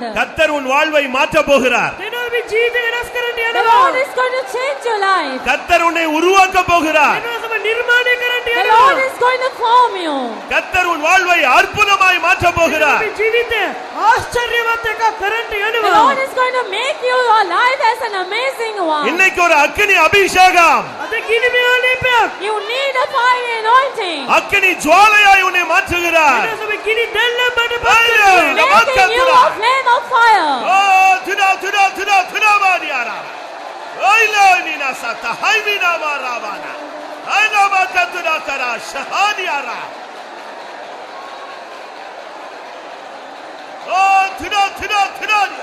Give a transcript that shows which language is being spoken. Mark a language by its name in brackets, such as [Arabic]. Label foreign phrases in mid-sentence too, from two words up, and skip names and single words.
[Tamil] கர்த்தர் உன் வாழ்வை மாற்ற போகிறார். [Sinhala] දෙවියන් ඔබේ ජීවිතය වෙනස් කරන්න [English] The [Sinhala] යනවා. [English] Lord is going to change your life. [Tamil] கர்த்தர் உன்னை உருவாக்க போகிறார். [Sinhala] දෙවියන් ඔබ නිර්මාණය කරන්න [English] The [Sinhala] යනවා. [English] Lord is going to form you. [Tamil] கர்த்தர் உன் வாழ்வை அற்புதமாய் மாற்ற போகிறார். [Sinhala] ඔබේ ජීවිතය ආශ්චර්යවත් එකක් කරන්න [English] The [Sinhala] යනවා. [English] Lord is going to make your life as an amazing one. [Tamil] இன்னைக்கு ஒரு அக்கினி அபிஷேகம். [Sinhala] අද කිනිමේ ආලේපයක්. [English] You need a fire anointing. [Tamil] அக்கினி ஜுவாலையாய் உன்னை மாற்றுகிறார். [Sinhala] දෙවියන් ඔබ කිනි දැල්ලක් බඩ [English] Hallelujah. Making you a flame of fire. Oh, tuna maniara. Aila nina sata haimina marabana. Aina makatuna kara shahaniara. Oh, tuna.